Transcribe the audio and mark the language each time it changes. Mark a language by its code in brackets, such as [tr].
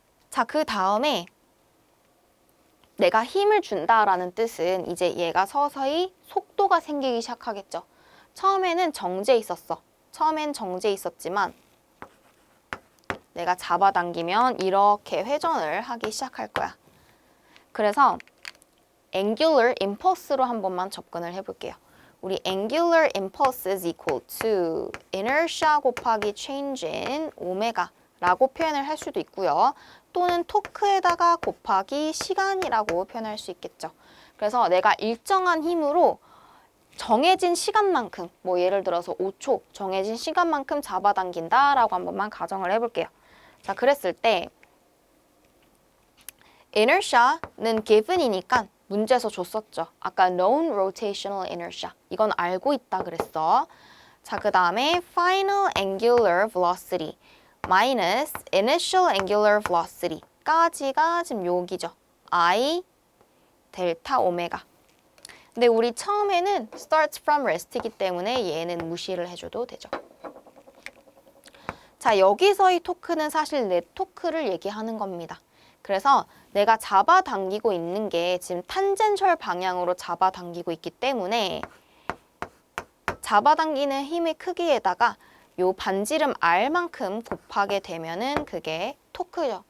[ko] 자, 그 다음에 내가 힘을 준다라는 뜻은 이제 얘가 서서히 속도가 생기기 시작하겠죠. 처음에는 정제 있었어. 처음엔 정제 있었지만 내가 잡아당기면 이렇게 회전을 하기 시작할 거야. 그래서 angular impulse로 한 번만 접근을 해볼게요. 우리 [en] angular impulse is equal to inertia [ko] 곱하기 [en] change in [ko] 오메가라고 표현을 할 수도 있고요. 또는 토크에다가 곱하기 시간이라고 표현할 수 있겠죠. 그래서 내가 일정한 힘으로 정해진 시간만큼, 뭐 예를 들어서 5초 정해진 시간만큼 잡아당긴다라고 한 번만 가정을 해볼게요. 자, 그랬을 때 inertia는 given이니까 문제에서 줬었죠. 아까 [en] known rotational inertia. [ko] 이건 알고 있다 그랬어. 자, 그 다음에 [en] final angular velocity minus initial angular velocity [ko] 까지가 지금 여기죠. I 델타 오메가. 근데 우리 처음에는 [en] starts from rest [ko] 이기 때문에 얘는 무시를 해줘도 되죠. 자, 여기서의 토크는 사실 넷 토크를 얘기하는 겁니다. 그래서 내가 잡아당기고 있는 게 지금 탄젠셜 방향으로 잡아당기고 있기 때문에 잡아당기는 힘의 크기에다가 요 반지름 R만큼 곱하게 되면은 그게 토크죠.